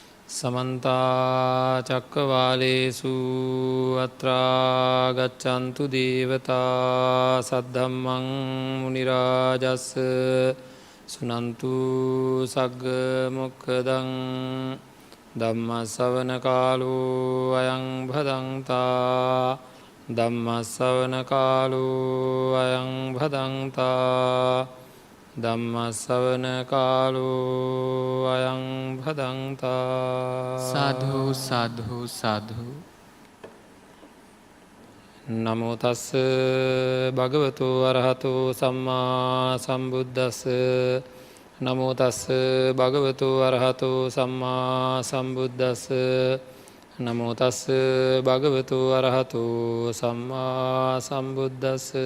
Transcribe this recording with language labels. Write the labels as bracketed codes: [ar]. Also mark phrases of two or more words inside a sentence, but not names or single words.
[pi] समन्ता चक्कवालेषु अत्रा गच्छन्तु देवता सद्धम्मं मुनिराजस् सुनन्तु सग्ग मोक्खदं ධම්මස්සවන කාලෝ අයං භදංතා ධම්මස්සවන කාලෝ අයං භදංතා ධම්මස්සවන කාලෝ අයං භදංතා සාධු සාධු සාධු. නමෝ තස්ස භගවතු අරහතෝ සම්මා සම්බුද්දස්ස නමෝ තස්ස භගවතු අරහතෝ සම්මා සම්බුද්දස්ස නමෝ තස්ස භගවතු අරහතෝ සම්මා සම්බුද්දස්ස.